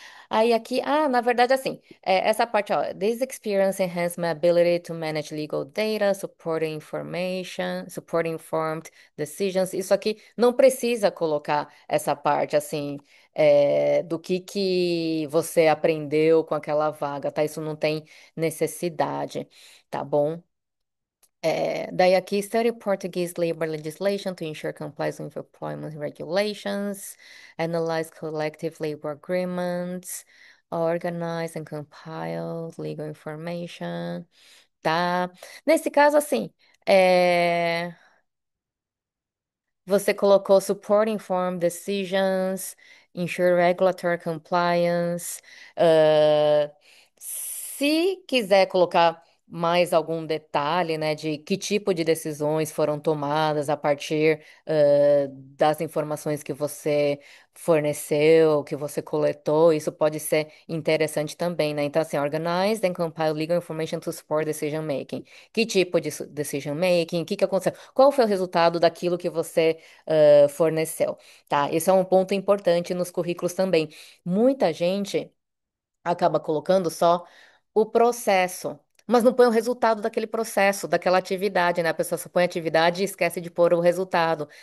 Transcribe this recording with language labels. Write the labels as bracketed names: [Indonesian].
[Portuguese] Aí aqui, na verdade, assim, essa parte, ó, [English] this experience enhance my ability to manage legal data, supporting information, supporting informed decisions. [Portuguese] Isso aqui não precisa colocar essa parte, assim, do que você aprendeu com aquela vaga, tá? Isso não tem necessidade, tá bom? Daí aqui, [English] study Portuguese labor legislation to ensure compliance with employment regulations, analyze collective labor agreements, organize and compile legal information, tá? [Portuguese] Nesse caso, assim, é, você colocou [English] support informed decisions, ensure regulatory compliance. [Portuguese] Se quiser colocar mais algum detalhe, né, de que tipo de decisões foram tomadas a partir, das informações que você forneceu, que você coletou, isso pode ser interessante também, né? Então, assim, [English] organize and compile legal information to support decision making. [Portuguese] Que tipo de decision making? O que aconteceu? Qual foi o resultado daquilo que você forneceu, tá? Esse é um ponto importante nos currículos também. Muita gente acaba colocando só o processo, mas não põe o resultado daquele processo, daquela atividade, né? A pessoa só põe a atividade e esquece de pôr o resultado.